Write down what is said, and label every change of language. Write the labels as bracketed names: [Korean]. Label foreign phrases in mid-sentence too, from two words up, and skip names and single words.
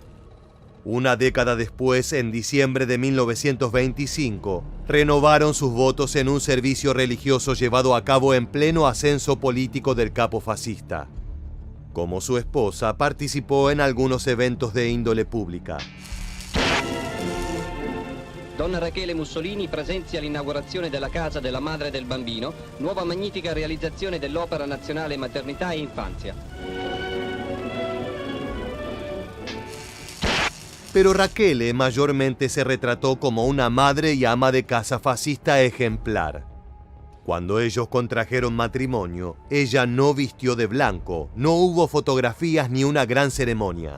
[Spanish] Una década después, en diciembre de 1925, renovaron sus votos en un servicio religioso llevado a cabo en pleno ascenso político del capo fascista. Como su esposa, participó en algunos eventos de índole pública. [Italian] Donna Rachele Mussolini presenzia l'inaugurazione della Casa della Madre del Bambino, nuova magnifica realizzazione dell'Opera Nazionale Maternità e Infanzia. [Spanish] Pero Rachele mayormente se retrató como una madre y ama de casa fascista ejemplar. Cuando ellos contrajeron matrimonio, ella no vistió de blanco, no hubo fotografías ni una gran ceremonia.